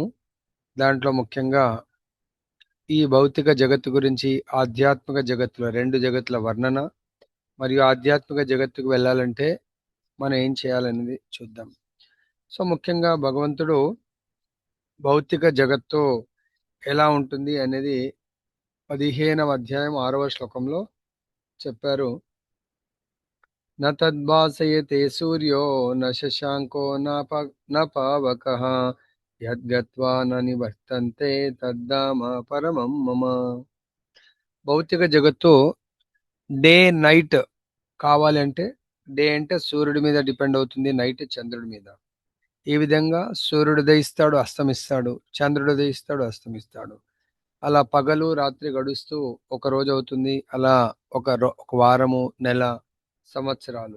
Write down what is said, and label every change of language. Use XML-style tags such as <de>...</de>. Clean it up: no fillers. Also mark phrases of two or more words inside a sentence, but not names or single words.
<te>దాంట్లో ముఖ్యంగా ఈ భౌతిక జగత్తు గురించి, ఆధ్యాత్మిక జగత్తులో రెండు జగత్తుల వర్ణన మరియు ఆధ్యాత్మిక జగత్తుకు వెళ్ళాలంటే మనం ఏం చేయాలనేది చూద్దాం. సో ముఖ్యంగా భగవంతుడు భౌతిక జగత్తు ఎలా ఉంటుంది అనేది 15వ అధ్యాయం 6వ శ్లోకంలో చెప్పారు.</te> <sa>न तद्भासयते सूर्यो न शशांको न पावकः यद्गत्वा न निवर्तन्ते तद्धाम परमं मम.</sa> <te>భౌతిక జగత్తు</te> <en>day night</en> <te>కావాలి అంటే, డే అంటే సూర్యుడి మీద డిపెండ్ అవుతుంది, నైట్ చంద్రుడి మీద. ఈ విధంగా సూర్యుడు ఉదయిస్తాడు, అస్తమిస్తాడు, చంద్రుడు ఉదయిస్తాడు, అస్తమిస్తాడు. అలా పగలు రాత్రి గడుస్తూ ఒక రోజు అవుతుంది, అలా ఒక వారము, నెల, సంవత్సరాలు.</te>